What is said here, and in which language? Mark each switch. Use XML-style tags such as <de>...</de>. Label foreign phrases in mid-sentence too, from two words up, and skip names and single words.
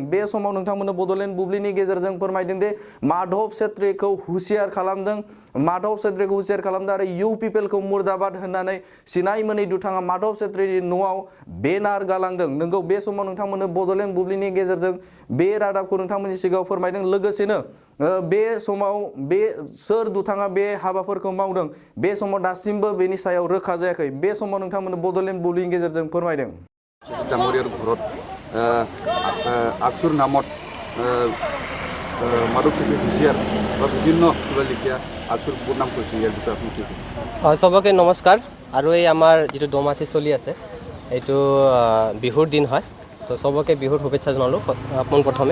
<brx>बे समाव नोंथांमोननो बड'लेण्ड बुब्लिनि गेजेरजों फोरमायदों दि माधव छेत्रीखौ हुसियार खालामदों आरो UPPL खौ मुर्दाबाद होननानै सिनाय मोनै दुथाङा माधव छेत्रीनि न'आव बेनार गालांदों। नंगौ, बे समाव नोंथांमोननो बड'लेण्ड बुब्लिनि गेजेरजों बे रादाबखौ नोंथांमोननि सिगाङाव फोरमायदों। लोगोसेनो बे समाव सोर दुथाङा बे हाबाफोरखौ मावदों बे समाव दासिमबो बेनि सायाव रोखा जायाखै। बे समाव नोंथांमोननो बड'लेण्ड बुब्लिनि गेजेरजों फोरमायदों।</brx> <as>ডাঙৰীয়াৰ ঘৰত আকচুৰ নামত মাধৱ ছেত্ৰী হুচিয়াৰ বা বিভিন্ন কিবা লিখীয়া আকচুৰ নাম কৰিছে, ইয়াৰ বিষয়ে আপুনি কি ক'ব? সবকে নমস্কাৰ। আৰু এই আমাৰ যিটো দোমাচি চলি আছে এইটো বিহুৰ দিন হয়, তো সবকে বিহুৰ শুভেচ্ছা জনালোঁ পোনপ্ৰথমে।</as>